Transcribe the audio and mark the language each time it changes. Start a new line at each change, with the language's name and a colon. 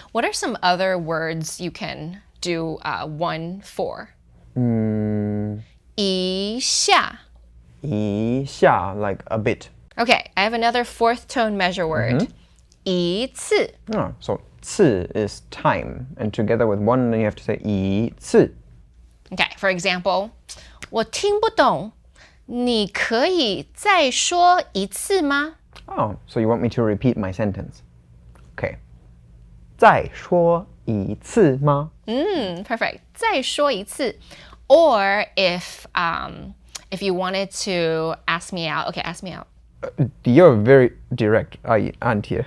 English: What are some other words you can do one for?
Chinese: 一下. 一下,
English: like a bit. Okay, I have another fourth tone measure word.
Chinese: 一次
English: Oh, so 次 is time, and together with one, then you have to say
Chinese: 一次.
English: Okay, for example,
Chinese: 我听不懂，你可以再说一次吗？
English: Oh, so you want me to repeat my sentence?
Chinese: Okay. 再说一次吗?
English: Perfect.
Chinese: 再说一次.
English: Or if you wanted to ask me out, okay, ask me out. You're very direct, aren't you?